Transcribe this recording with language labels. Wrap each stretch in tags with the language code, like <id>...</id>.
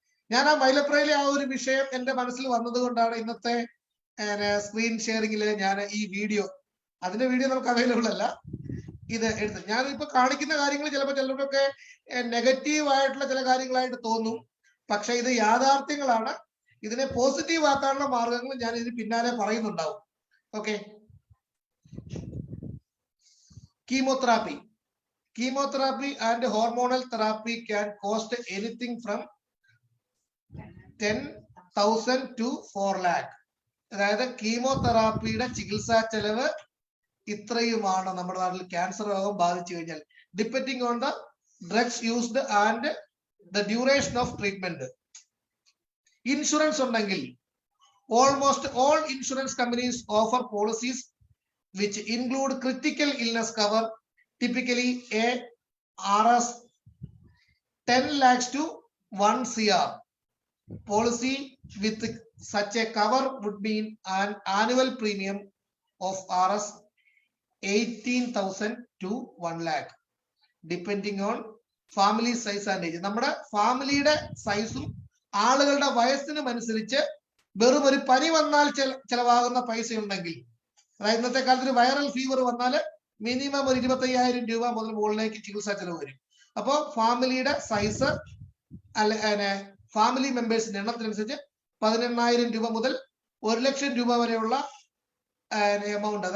<ml>ഞാൻ ആ മൈലപ്രയിലെ ആ ഒരു വിഷയം എന്റെ മനസ്സിൽ വന്നത് കൊണ്ടാണ് ഇന്നത്തെ സ്ക്രീൻ ഷെയറിംഗില് ഞാൻ ഈ വീഡിയോ, അതിന്റെ വീഡിയോ നമുക്ക് അവൈലബിൾ അല്ല, ഇത് എടുത്ത് ഞാൻ ഇപ്പൊ കാണിക്കുന്ന കാര്യങ്ങൾ ചിലപ്പോൾ ചിലർക്കൊക്കെ നെഗറ്റീവ് ആയിട്ടുള്ള ചില കാര്യങ്ങളായിട്ട് തോന്നും. പക്ഷെ ഇത് യാഥാർത്ഥ്യങ്ങളാണ്. ഇതിനെ പോസിറ്റീവ് ആക്കാനുള്ള മാർഗങ്ങൾ ഞാൻ ഇതിന് പിന്നാലെ പറയുന്നുണ്ടാവും. Okay.</ml> <en>Chemotherapy and hormonal therapy can cost anything from 10,000 to 4 lakh.</en> <ml>അതായത് കീമോതെറാപ്പിയുടെ ചികിത്സാ ചെലവ് ഇത്രയുമാണ് നമ്മുടെ നാട്ടിൽ ക്യാൻസർ രോഗം ബാധിച്ചു കഴിഞ്ഞാൽ,</ml> <en>Depending on the drugs used and the duration of treatment.</en> <ml>Insurance ഉണ്ടെങ്കിൽ</ml> <en>almost all insurance companies offer policies which include critical illness cover, typically a RS 10 lakhs to 1 CR. Policy with such a cover would mean an annual premium of RS 18,000 to 1 lakh, depending on family size and age.</en> <ml>നമ്മുടെ ഫാമിലിയുടെ സൈസും ആളുകളുടെ വയസ്സിനും അനുസരിച്ച് വെറും ഒരു പനി വന്നാൽ ചെലവാകുന്ന പൈസ ഉണ്ടെങ്കിൽ, അതായത് ഇന്നത്തെ കാലത്ത് ഒരു വൈറൽ ഫീവർ വന്നാൽ മിനിമം ഒരു 25,000 രൂപ മുതൽ മുകളിലേക്ക് ചികിത്സാ ചെലവ് വരും. അപ്പോൾ ഫാമിലിയുടെ സൈസ് ഫാമിലി മെമ്പേഴ്സിന്റെ എണ്ണത്തിനനുസരിച്ച് 18,000 രൂപ മുതൽ 1 ലക്ഷം രൂപ വരെയുള്ള എമൗണ്ട്.</ml>